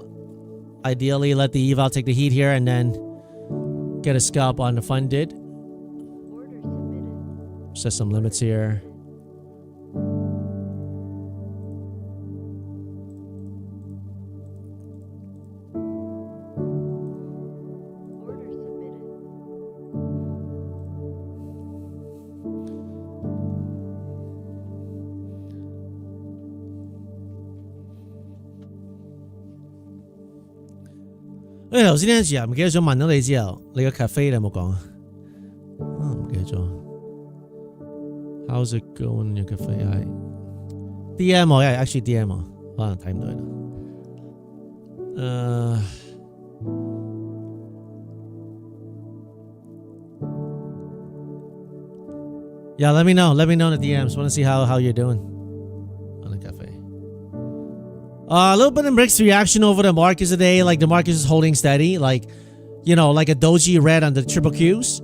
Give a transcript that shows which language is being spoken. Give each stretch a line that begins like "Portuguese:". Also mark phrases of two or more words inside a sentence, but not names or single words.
English: Ideally, let the eval take the heat here and then get a scalp on the funded. Order submitted. Set some limits here. Order submitted.
Cantonese: Hey, 頭先呢陣時啊，唔記得咗問咗你之後，你個 cafe 你有冇講啊？唔記得咗。
English: How's it going in your cafe?
Cantonese: DM 我係 actually DM 我，可能睇唔到啦。
English: Yeah, let me know. Let me know in the DMs. Want to see how you're doing on the cafe. A little bit of mixed reaction over the markets today. Like the market is holding steady. Like, you know, like a doji red on the triple Qs.